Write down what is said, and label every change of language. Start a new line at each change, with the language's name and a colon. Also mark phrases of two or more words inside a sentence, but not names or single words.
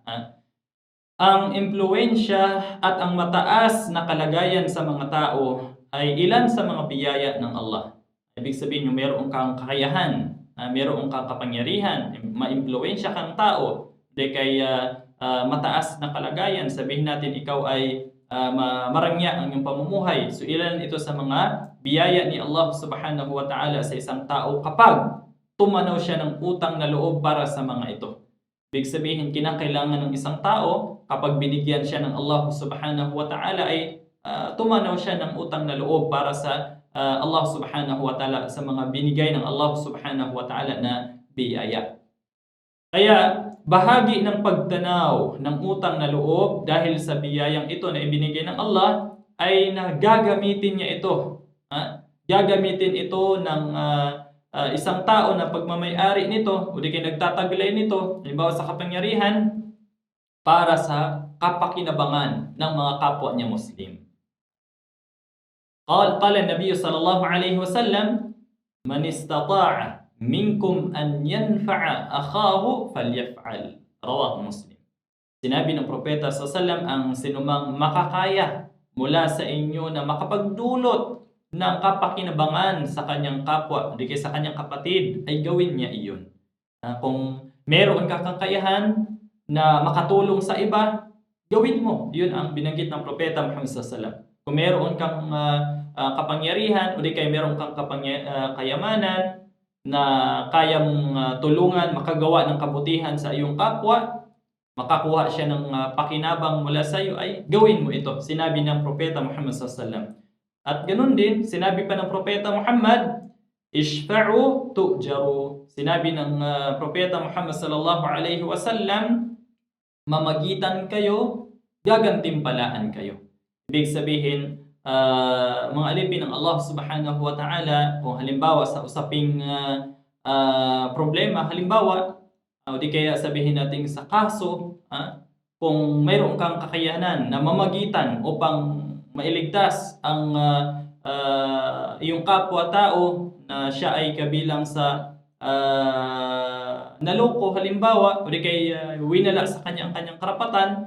Filipino: Ang impluwensya at ang mataas na kalagayan sa mga tao ay ilan sa mga biyaya ng Allah. Ibig sabihin yung meron kang kakayahan, meron kang kapangyarihan, maimpluwensya kang tao, de kaya mataas na kalagayan, sabihin natin ikaw ay marangya ang iyong pamumuhay. So ilan ito sa mga biyaya ni Allah
Arabic: سبحانه وتعالى
Filipino: sa isang tao kapag tumanaw siya ng utang na loob para sa mga ito. Ibig sabihin, kinakailangan ng isang tao kapag binigyan siya ng Allah
Arabic: سبحانه وتعالى
Filipino: ay tumanaw siya ng utang na loob para sa Allah
Arabic: سبحانه وتعالى,
Filipino: sa mga binigay ng Allah
Arabic: سبحانه وتعالى
Filipino: na biyaya. Kaya bahagi ng pagtanaw ng utang na loob dahil sa biyayang ito na ibinigay ng Allah ay gagamitin niya ito. Gagamitin ito ng isang tao na pagmamay-ari nito o di kaya nagtataglay nito, halimbawa sa kapangyarihan, para sa kapakinabangan ng mga kapwa niya Muslim.
Arabic: قال النبي صلى الله عليه وسلم من استطاع منكم أن ينفع أخاه فليفعل رواه مسلم.
Filipino: Sinabi ng propeta
Arabic: صلى الله عليه وسلم,
Filipino: ang sinumang makakaya mula sa inyo na makapagdulot ng kapakinabangan sa kanyang kapwa, di kaya sa kanyang kapatid, ay gawin niya iyon. Kung meron kang kakayahan na makatulong sa iba, gawin mo. Yun ang binanggit ng propeta Muhammad
Arabic: صلى الله عليه وسلم.
Filipino: Kung meron kang kapangyarihan o di kaya meron kang kayamanan na kaya mong tulungan, makagawa ng kabutihan sa iyong kapwa, makakuha siya ng pakinabang mula sa iyo, ay gawin mo ito. Sinabi ng propeta Muhammad
Arabic: صلى الله عليه وسلم.
Filipino: At ganun din, sinabi pa ng propeta Muhammad,
Arabic: اشفعوا تؤجروا.
Filipino: Sinabi ng propeta Muhammad
Arabic: صلى الله عليه وسلم,
Filipino: mamagitan kayo, gagantimpalaan kayo. Ibig sabihin, mga alipin ng Allah
Arabic: سبحانه وتعالى,
Filipino: kung halimbawa sa usaping problema, halimbawa, o di kaya sabihin natin sa kaso, kung mayroon kang kakayanan na mamagitan upang mailigtas ang iyong kapwa-tao na siya ay kabilang sa naloko, halimbawa, o di kaya winala sa kanyang karapatan.